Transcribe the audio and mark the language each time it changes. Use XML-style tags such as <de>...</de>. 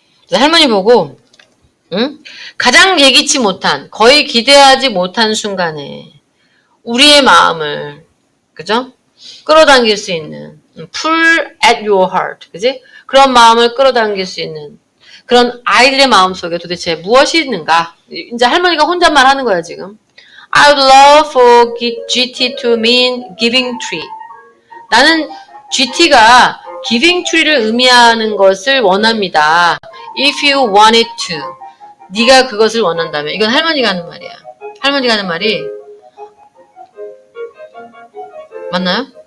<ko>할머니 보고 응? 가장 예기치 못한 거의 기대하지 못한 순간에 우리의 마음을 그죠? 끌어당길 수 있는</ko> <en>pull at your heart</en> <ko>그지? 그런 마음을 끌어당길 수 있는 그런 아이들의 마음속에 도대체 무엇이 있는가? 이제 할머니가 혼잣말 하는 거야 지금.</ko> <en>I would love for GT to mean giving tree.</en> <ko>나는 GT가 giving tree를 의미하는 것을 원합니다.</ko> <en>If you wanted to.</en> <ko>네가 그것을 원한다면. 이건 할머니가 하는 말이야. 할머니가 하는 말이 맞나요?</ko>